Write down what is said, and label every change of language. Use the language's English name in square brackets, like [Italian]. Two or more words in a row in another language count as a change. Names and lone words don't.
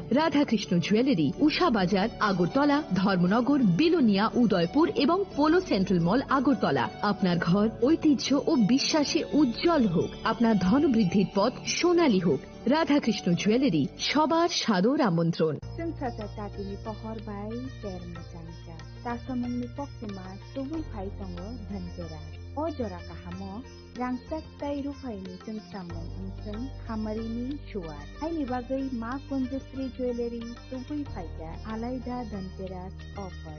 [Bangla] রাধাকৃষ্ণ জুয়েলারি, উষা বাজার, আগরতলা, ধর্মনগর, বিলোনিয়া, উদয়পুর এবং পোলো সেন্ট্রাল মল, আগরতলা। আপনার ঘর ঐতিহ্য ও বিশ্বাসে উজ্জ্বল হোক, আপনার ধনবৃদ্ধির পথ সোনালী হোক। রাধাকৃষ্ণ জুয়েলারি, সবার সাদর আমন্ত্রণ। [Kok Borok] Sensasa tatini pohor bai termo changcha. Tasamungni poktima tubui phai tongo dhanteras. O jora kahamo rangsak tai rufaini sengsamung unseng hamarini shuar. Haini bagai ma Kunjasri Jewelry tubui phaija alaida dhanteras offer.